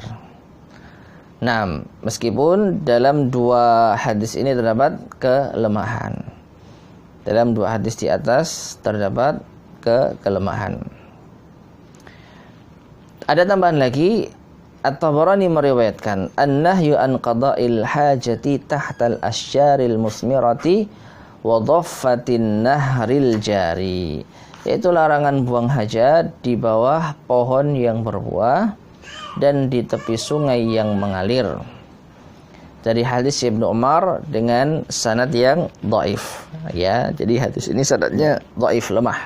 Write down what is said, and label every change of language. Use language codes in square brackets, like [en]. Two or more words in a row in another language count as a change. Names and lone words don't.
[id] Nah, meskipun dalam dua hadis ini terdapat kelemahan. Dalam dua hadis di atas terdapat kelemahan. Ada tambahan lagi, At-Tabarani meriwayatkan [ar] النهي عن قضاء الحاجة تحت الأشجار المثمرة وضفة النهر الجاري, [id] yaitu larangan buang hajat di bawah pohon yang berbuah dan di tepi sungai yang mengalir. Dari hadis Ibnu Umar dengan sanad yang dhaif, ya. Jadi hadis ini sanadnya dhaif, lemah.